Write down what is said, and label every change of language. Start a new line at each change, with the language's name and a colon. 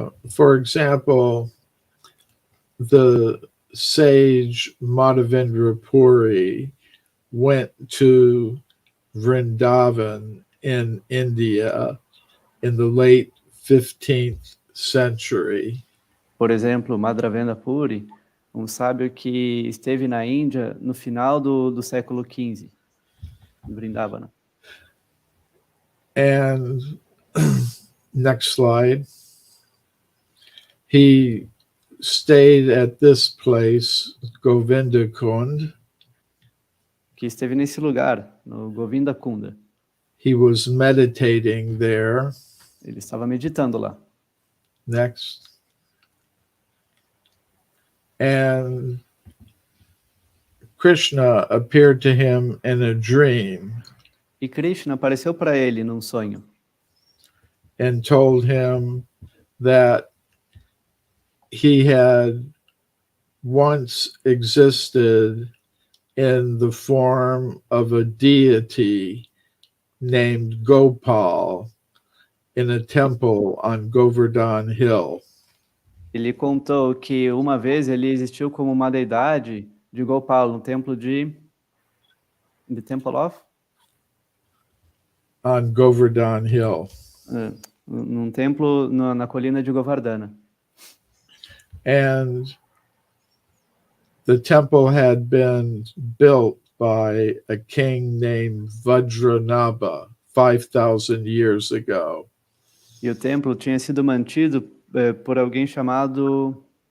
English: For example, the sage Madhavendra Puri went to Vrindavan in India in the late 15th century.
Portuguese: Por exemplo, Madhavendra Puri, sábio que esteve na Índia no final do século XV, em Vrindavana.
English: And next slide. He stayed at this place, Govinda Kund.
Portuguese: Que esteve nesse lugar, no Govinda Kunda.
English: He was meditating there.
Portuguese: Ele estava meditando lá.
English: Next. And Krishna appeared to him in a dream.
Portuguese: E Krishna apareceu para ele num sonho.
English: And told him that he had once existed in the form of a deity named Gopal in a temple on Govardhan Hill.
Portuguese: Ele contou que uma vez ele existiu como uma deidade de Gopal no templo
English: The Temple of? On Govardhan Hill.
Portuguese: Num templo na colina de Govardhana.
English: And the temple had been built by a king named Vajranabha 5,000 years ago.
Portuguese: E o templo tinha sido mantido por alguém chamado...